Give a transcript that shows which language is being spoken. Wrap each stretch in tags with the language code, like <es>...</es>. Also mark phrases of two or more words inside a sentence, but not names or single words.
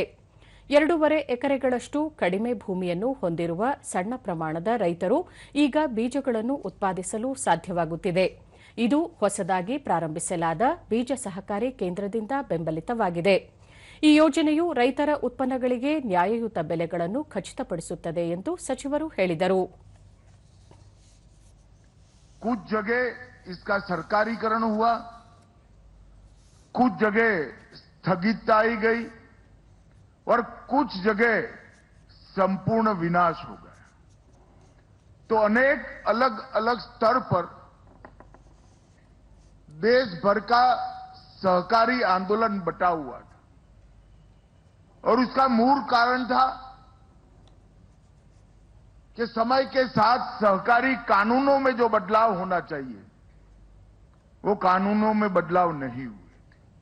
<kn>2.5 ಎಕರೆಗಳಷ್ಟು ಕಡಿಮೆ ಭೂಮಿಯನ್ನು ಹೊಂದಿರುವ ಸಣ್ಣ ಪ್ರಮಾಣದ ರೈತರು ಈಗ ಬೀಜಗಳನ್ನು ಉತ್ಪಾದಿಸಲು ಸಾಧ್ಯವಾಗುತ್ತಿದೆ. ಇದು ಹೊಸದಾಗಿ ಪ್ರಾರಂಭಿಸಲಾದ ಬೀಜ ಸಹಕಾರಿ ಕೇಂದ್ರದಿಂದ ಬೆಂಬಲಿತವಾಗಿದೆ. ಈ ಯೋಜನೆಯು ರೈತರ ಉತ್ಪನ್ನಗಳಿಗೆ ನ್ಯಾಯಯುತ ಬೆಲೆಗಳನ್ನು ಖಚಿತಪಡಿಸುತ್ತದೆ ಎಂದು ಸಚಿವರು ಹೇಳಿದರು.</kn> <hi>कुछ जगह इसका सरकारीकरण हुआ, कुछ जगह स्थगितता आई गई और कुछ जगह संपूर्ण विनाश हो गया. तो अनेक अलग अलग स्तर पर देश भर का सहकारी आंदोलन बटा हुआ था और उसका मूल कारण था कि समय के साथ सहकारी कानूनों में जो बदलाव होना चाहिए वो कानूनों में बदलाव नहीं हुए थे.</hi>